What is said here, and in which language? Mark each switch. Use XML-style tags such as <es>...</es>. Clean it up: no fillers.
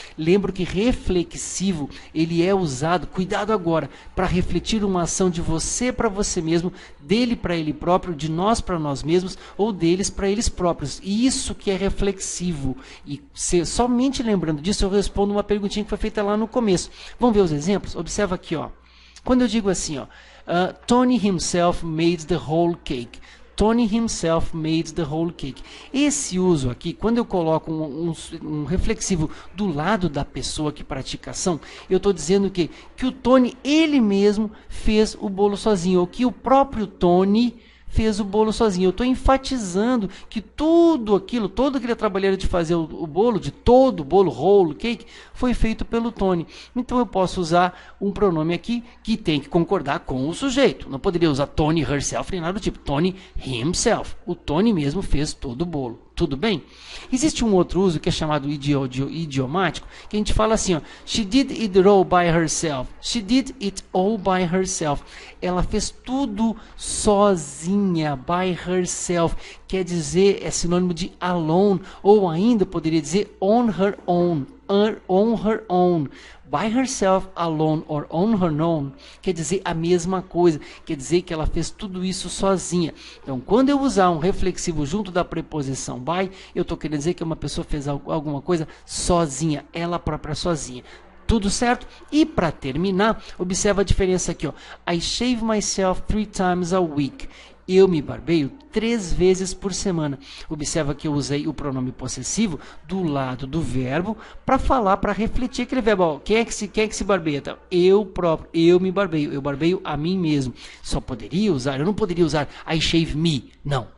<pt>Lembro que reflexivo, ele é usado, cuidado agora, para refletir uma ação de você para você mesmo, dele para ele próprio, de nós para nós mesmos, ou deles para eles próprios. Isso que é reflexivo. E somente lembrando disso, eu respondo uma perguntinha que foi feita lá no começo. Vamos ver os exemplos? Observa aqui, ó. Quando eu digo assim, ó,</pt> <en>Tony himself made the whole cake. Tony himself made the whole cake.</en> <pt>Esse uso aqui, quando eu coloco um reflexivo do lado da pessoa que pratica a ação, eu estou dizendo que o Tony, ele mesmo, fez o bolo sozinho, ou que o próprio Tony fez o bolo sozinho. Eu estou enfatizando que todo aquele trabalheiro de fazer o bolo, de todo o bolo,</pt> <en>whole cake,</en> <pt>foi feito pelo Tony. Então eu posso usar um pronome aqui que tem que concordar com o sujeito. Não poderia usar</pt> <en>Tony herself</en> <pt>nem nada do tipo.</pt> <en>Tony himself.</en> <pt>O Tony mesmo fez todo o bolo. Tudo bem? Existe um outro uso que é chamado idiomático, que a gente fala assim, ó,</pt> <en>she did it all by herself. She did it all by herself.</en> <pt>Ela fez tudo sozinha,</pt> <en>by herself.</en> <pt>Quer dizer, é sinônimo de alone, ou ainda poderia dizer</pt> <en>on her own. On her own. By herself, alone or on her own,</en> <pt>quer dizer a mesma coisa, quer dizer que ela fez tudo isso sozinha. Então, quando eu usar um reflexivo junto da preposição by, eu estou querendo dizer que uma pessoa fez alguma coisa sozinha, ela própria sozinha. Tudo certo? E para terminar, observa a diferença aqui, ó.</pt> <en>I shave myself 3 times a week.</en> <pt>Eu me barbeio 3 vezes por semana. Observa que eu usei o pronome possessivo do lado do verbo para falar, para refletir aquele verbo. Ó, quem é que se barbeia? Então, eu próprio, eu me barbeio. Eu barbeio a mim mesmo. Eu não poderia usar</pt> <en>I shave me.</en> <pt>Não.</pt>